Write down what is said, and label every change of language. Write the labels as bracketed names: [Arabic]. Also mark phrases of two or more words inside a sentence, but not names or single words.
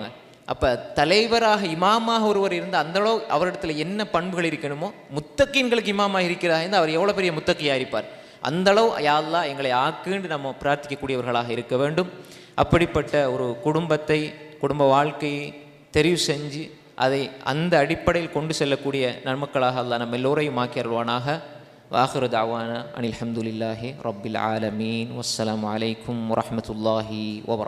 [Tamil] அப்போ தலைவராக இமாமாக ஒருவர் இருந்தால் அந்தளவு அவரிடத்துல என்ன பண்புகள் இருக்கணுமோ, முத்தகீன்களுக்கு இமாமாக இருக்கிறார் இருந்தால் அவர் எவ்வளோ பெரிய முத்தகியாக இருப்பார். அந்தளவு [Arabic] يا الله [Tamil] எங்களை ஆக்குன்னு நம்ம பிரார்த்திக்கக்கூடியவர்களாக இருக்க வேண்டும். அப்படிப்பட்ட ஒரு குடும்பத்தை, குடும்ப வாழ்க்கையை தெரிவு செஞ்சு அதை அந்த அடிப்படையில் கொண்டு செல்லக்கூடிய நன்மக்களாக அல்லாஹ் நம்ம எல்லோரையும் ஆக்கி அருள்வானாக. [Arabic] وآخر دعوانا أن الحمد لله رب العالمين والسلام عليكم ورحمة الله وبركاته.